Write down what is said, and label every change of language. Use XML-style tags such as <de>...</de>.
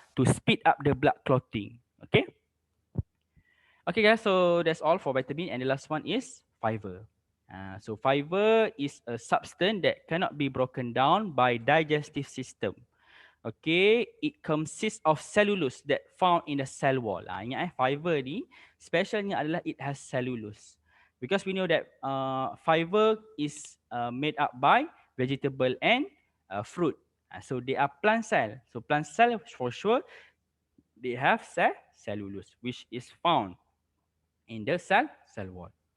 <en>To speed up the blood clotting. Okay. Okay guys, so that's all for vitamin, and the last one is fiber. So fiber is a substance that cannot be broken down by digestive system. Okay, it consists of cellulose that found in the cell wall.</en> <ms>Ingat fiber ni, specialnya adalah</ms> <en>it has cellulose. Because we know that fiber is made up by vegetable and fruit. So they are plant cell. So plant cell for sure, they have cellulose, which is found in the cell wall.</en>